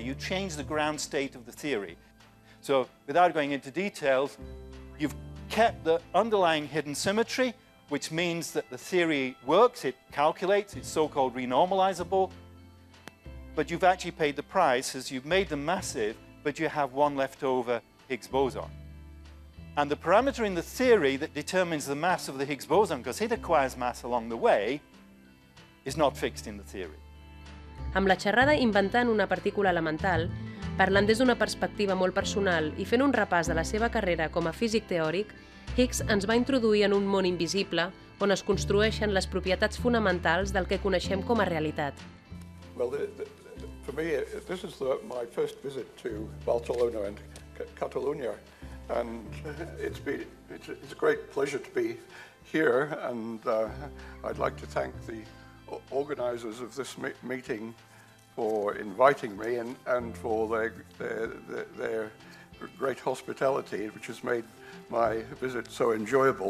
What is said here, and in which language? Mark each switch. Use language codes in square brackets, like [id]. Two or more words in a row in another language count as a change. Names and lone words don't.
[en] You change the ground state of the theory. So, without going into details, you've kept the underlying hidden symmetry, which means that the theory works, it calculates, it's so-called renormalizable, but you've actually paid the price as you've made them massive, but you have one leftover Higgs boson. And the parameter in the theory that determines the mass of the Higgs boson, because it acquires mass along the way, is not fixed in the theory. [ca] Amb la xerrada inventant una partícula elemental, parlant des d'una perspectiva molt personal i fent un repàs de la seva carrera com a físic teòric, Higgs ens va introduir en un món invisible on es construeixen les propietats fonamentals del que coneixem com a realitat. [en] Well, for me, this is my first visit to Barcelona and Catalonia, and it's a great pleasure to be here, and I'd like to thank the organizers of this meeting for inviting me and for their great hospitality, which has made my visit so enjoyable.